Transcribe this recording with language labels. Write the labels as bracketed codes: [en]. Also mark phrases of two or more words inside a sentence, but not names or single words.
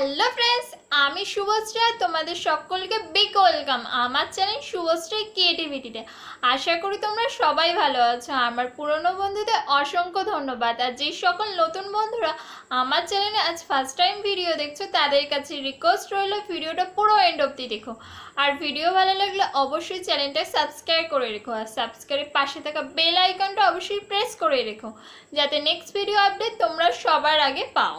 [en] Hello friends [bn] আমি শুভশ্রী তোমাদের সকলকে [en] big welcome [bn] আমার চ্যানেল শুভশ্রী ক্রিয়েটিভিটিতে আশা করি তোমরা সবাই ভালো আছো। আমার পুরানো বন্ধুদের অসংখ্য ধন্যবাদ আর যে সকল নতুন বন্ধুরা আমার চ্যানেলে আজ [en] first time video [bn] দেখছো তাদের কাছে রিকোয়েস্ট রইলো ভিডিওটা পুরো এন্ড অবধি দেখো আর ভিডিও ভালো লাগলে অবশ্যই চ্যানেলটা সাবস্ক্রাইব করে রেখো আর সাবস্ক্রাইব পাশে থাকা বেল আইকনটা অবশ্যই প্রেস করে রেখো যাতে [en] next video update [bn] তোমরা সবার আগে পাও।